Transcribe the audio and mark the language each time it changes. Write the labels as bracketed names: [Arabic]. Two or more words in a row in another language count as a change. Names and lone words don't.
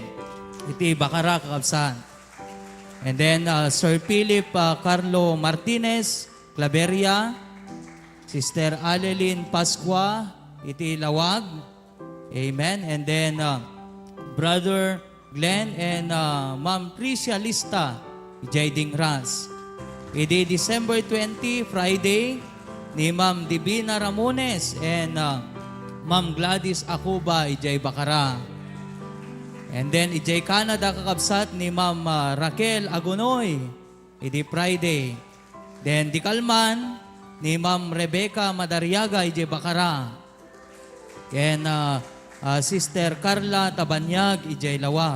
[Iloko] Iti Bacara kakabsat. [English] And then Sir Philip Carlo Martinez, Claveria, Sister Alelin Pascua, iti Lawag. Amen. And then Brother Glenn and Ma'am Tricia Lista, ijay Dingras. [Iloko] Iti December 20, Friday, ni Ma'am Divina Ramones and Ma'am Gladys Akuba, ijay Bacara. [English] And then, [Iloko] ijay Canada kakabsat ni Ma'am Raquel Agonoy. Iti Friday. Then, di Kalman ni Ma'am Rebecca Madariaga, ijay Bacara. [English] And Sister Carla Tabanyag, ijay Lawag.